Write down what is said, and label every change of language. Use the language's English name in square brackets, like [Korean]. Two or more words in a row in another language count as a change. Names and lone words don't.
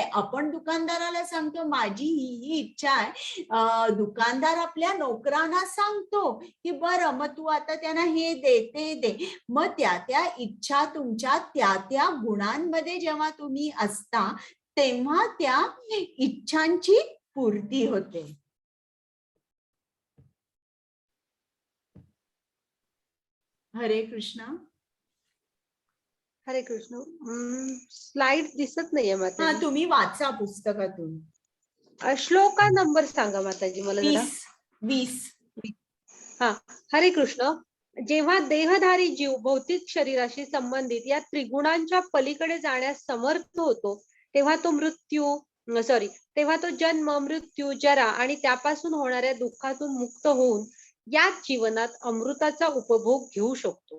[Marathi] आपण दुकानदाराला सांगतो माझी ही इच्छा आहे, दुकानदार आपल्या नोकरांना सांगतो की बरं मग तू आता त्यांना हे दे, ते दे. मग त्या इच्छा तुमच्या त्या गुणांमध्ये जेव्हा तुम्ही असता, तेव्हा त्या इच्छांची पूर्ती होते. [Sanskrit] हरे कृष्ण. हरे कृष्ण. [Marathi] स्लाइड दिसत नाहीये हा, माताजी. तुम्ही वाचा पुस्तकातून. श्लोका नंबर सांगा माताजी मला जरा. 20. हा, [Sanskrit] हरे कृष्ण. [Marathi] जेव्हा देहधारी जीव भौतिक शरीराशी संबंधित या त्रिगुणांच्या पलीकडे जाण्यास समर्थ होतो, तेव्हा तो जन्म, मृत्यू, जरा आणि त्यापासून होणाऱ्या दुःखातून मुक्त होऊन याच जीवनात अमृताचा उपभोग घेऊ शकतो.